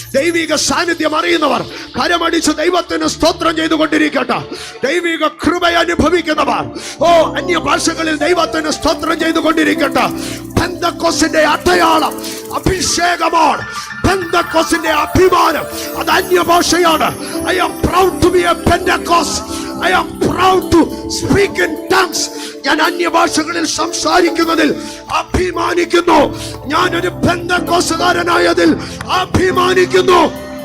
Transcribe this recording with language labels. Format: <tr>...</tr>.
<ml>ദൈവിക സാന്നിധ്യം അറിയുന്നവർ കരമടിച്ച് ദൈവത്തിന് സ്തോത്രം ചെയ്തുകൊണ്ടിരിക്കട്ടെ. ദൈവിക കൃപ അനുഭവിക്കുന്നവർ അന്യഭാഷകളിൽ ദൈവത്തിന് സ്തോത്രം ചെയ്തുകൊണ്ടിരിക്കട്ടെ. പെന്തക്കോസ്തിന്റെ അടയാളം അഭിഷേകമാണ്. പെന്തക്കോസ്തിന്റെ അഭിമാനം അത് അന്യഭാഷയാണ്.</ml> <en>I am proud to be a Pentecost. I am proud to speak in tongues.</en> <ml>ഞാൻ അന്യഭാഷകളിൽ സംസാരിക്കുന്നതിൽ അഭിമാനിക്കുന്നു. ഞാനൊരു പെന്തക്കോസ്തുകാരനായതിൽ അഭിമാനിക്കുന്നു.</ml>